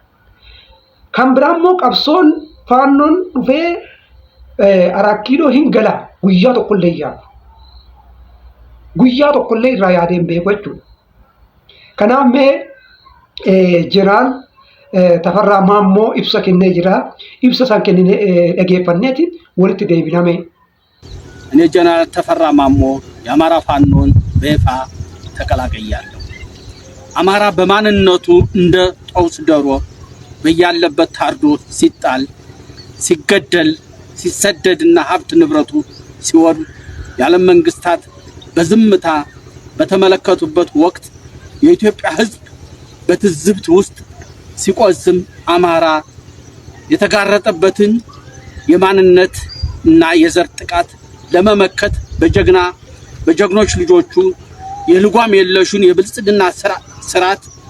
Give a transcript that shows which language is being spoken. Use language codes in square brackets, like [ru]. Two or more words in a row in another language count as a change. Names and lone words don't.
[om] Kan biraa immoo qabsoon faannoon dhufee Arakiiloo hin gala guyyaa tokkollee yaadu. Guyyaa tokkollee irraa yaadeen beeku jechuudha. Kanaaf mee jeneraal Tafarraa Maammoo ibsa kennee jira. Ibsa isaan kennee dhageeffanneeti walitti deebiname. [am] እኔ ጀነራል ተፈራ ማሞ የአማራ ፋኖን በይፋ ተቀላቅያለሁ። አማራ በማንነቱ እንደ ጦስ ዶሮ በያለበት ታርዶ ሲጣል ሲገደል ሲሰደድና ሀብት ንብረቱ ሲወድ የዓለም መንግስታት በዝምታ በተመለከቱበት ወቅት የኢትዮጵያ ሕዝብ በትዝብት ውስጥ ሲቆዝም አማራ የተጋረጠበትን የማንነት እና የዘር ጥቃት ለመመከት በጀግኖች ልጆቹ የልጓም የለሹን የብልጽግና ስርዓት